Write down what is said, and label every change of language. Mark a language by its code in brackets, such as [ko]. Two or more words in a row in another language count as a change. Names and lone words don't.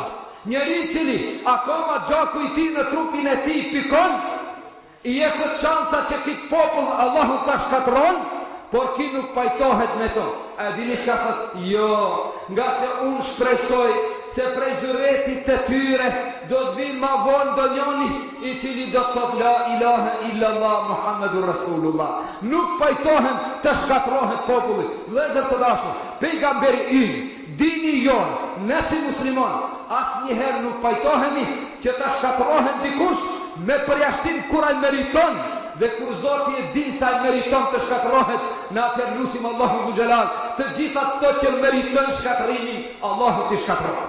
[sq] Njeri cili akoma gjaku i tij në trupin e tij pikon, i jepet shanca që këtë popull Allahu ta shkatron, por ki nuk pajtohet me to. A dini çka thot? Jo, nga se unë shpresoj se prej zyretit të tyre do të vinë ma vonë do njoni i cili do të thot: [ar] لا إله إلا الله محمد رسول الله. [sq] Nuk pajtohen të shkatrohet popullit. Vëllezër të dashur, pejgamberi ynë, dini jonë, ne si muslimon, asnjëherë nuk pajtohemi që të shkatrohet dikush me përjashtim kur ai meriton Dhe kur Zoti e din sa e meriton të shkatërrohet, në atëherë lutim Allahun Dhu Xhelal, të gjitha ato që meriton shkatërimin, Allahu t'i shkatërron.